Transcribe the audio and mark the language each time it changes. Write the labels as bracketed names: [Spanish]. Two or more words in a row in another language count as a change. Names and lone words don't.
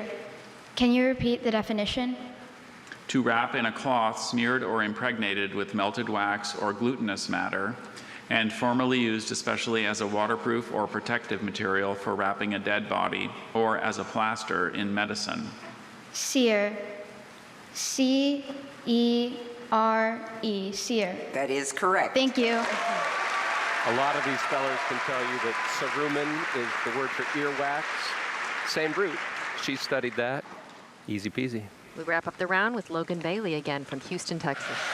[English] Can you repeat the definition? To wrap in a cloth smeared or impregnated with melted wax or glutinous matter, and formerly used especially as a waterproof or protective material for wrapping a dead body or as a plaster in medicine. Sear. C-E-R-E. Sear. That is correct. Thank you. A lot of these spellers can tell you that cerumen is the word for earwax. Same root. She studied that. Easy peasy. We wrap up the round with Logan Bailey again from Houston, Texas.